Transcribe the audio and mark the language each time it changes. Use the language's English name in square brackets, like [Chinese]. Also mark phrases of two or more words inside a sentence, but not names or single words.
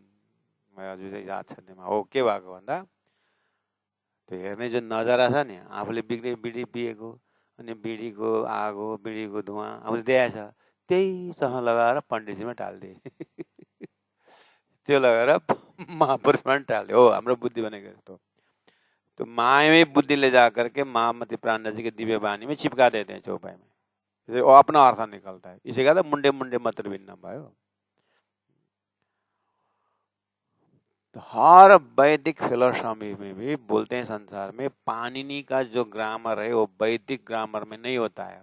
[Nepali] मलाई अझै चाहिँ याद छ त्यसमा हो के भएको भन्दा, त्यो हेर्ने जुन नजारा छ नि, आफूले बिडी पिएको अनि बिडीको आगो, बिडीको धुवाँ आफूले देखाएछ, त्यही चस्मा लगाएर पण्डितजीमा टालिदिए। त्यो लगाएर महापुरुषमा टाल्यो। हो हाम्रो बुद्धि बनेको यस्तो। [Hindi] तो मायावी बुद्धि ले जा करके महामती प्राण जी के दिव्य वाणी में चिपका देते हैं चौपाई में, इसे वो अपना अर्थ निकलता है। इसे कहते [Sanskrit] मुंडे मुंडे मत भिन्न [Hindi] भयो। तो हर वैदिक फिलोसॉफी में भी बोलते हैं संसार में पाणिनि का जो ग्रामर है वो वैदिक ग्रामर में नहीं होता है।